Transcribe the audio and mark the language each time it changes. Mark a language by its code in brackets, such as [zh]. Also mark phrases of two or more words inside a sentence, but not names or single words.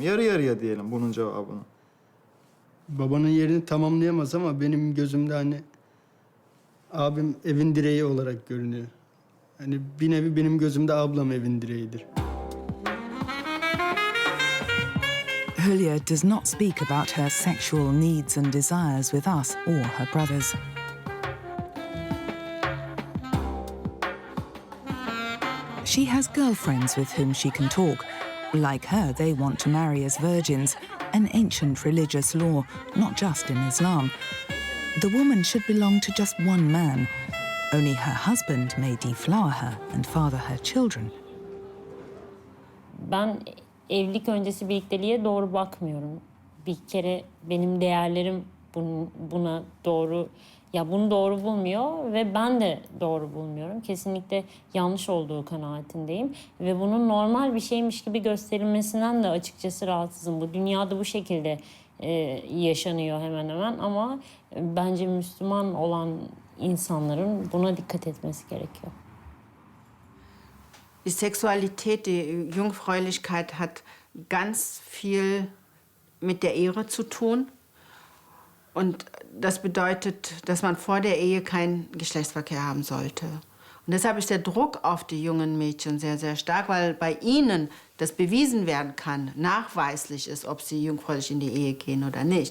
[tr] Yarı yarıya diyelim bunun cevabını. Babanın yerini tamamlayamaz ama benim gözümde hani abim evin direği olarak görünüyor. Hani bir nevi benim gözümde ablam evin direğidir. [en] Hulya does not speak about her sexual needs and desires with us or her brothers. She has girlfriends with whom she can talk. Like her, they want to marry as virgins, an ancient religious law, not just in Islam. The woman should belong to just one man. Only her husband may deflower her and father her children. [tr] Ben evlilik öncesi birlikteliğe doğru bakmıyorum. Bir kere benim değerlerim buna doğru, ya bunu doğru bulmuyor ve ben de doğru bulmuyorum. Kesinlikle yanlış olduğu kanaatindeyim ve bunun normal bir şeymiş gibi gösterilmesinden de açıkçası rahatsızım. Bu dünyada bu şekilde yaşanıyor hemen hemen ama bence Müslüman olan insanların buna dikkat etmesi gerekiyor. [de] Die Sexualität, die Jungfräulichkeit hat ganz viel mit der Ehre zu tun. Und das bedeutet, dass man vor der Ehe keinen Geschlechtsverkehr haben sollte. Und deshalb ist der Druck auf die jungen Mädchen sehr, sehr stark, weil bei ihnen das bewiesen werden kann, nachweislich ist, ob sie jungfräulich in die Ehe gehen oder nicht.